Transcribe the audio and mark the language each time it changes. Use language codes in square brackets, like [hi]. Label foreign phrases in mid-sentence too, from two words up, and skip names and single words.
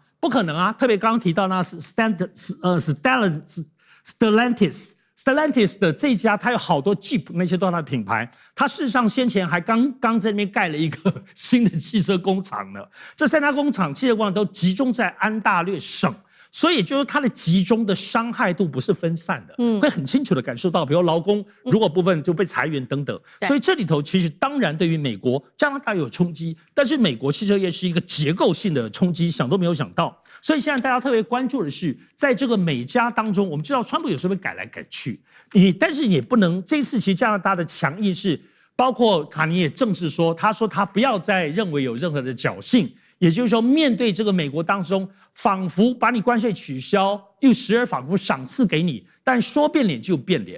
[zh] 不可能啊！特別剛剛提到那是Stellantis 的這家，它有好多 Jeep 那些都是它的品牌。它事實上先前還剛在那邊蓋了一個新的汽車工廠呢。這3家工廠汽車工廠都集中在安大略省，所以就是它的集中的傷害度不是分散的，會很清楚的感受到，比如勞工如果部分就被裁員等等。所以這裡頭其實當然對於美國、加拿大有衝擊，但是美國汽車業是一個結構性的衝擊，想都沒有想到。所以現在大家特別關注的是，在這個美加當中，我們知道川普有時候會改來改去，但是也不能，這次其實加拿大的強硬是，包括卡尼也正式說，他說他不要再認為有任何的僥倖，也就是說面對這個美國當中，仿佛把你關稅取消，又時而仿佛賞賜給你，但說變臉就變臉。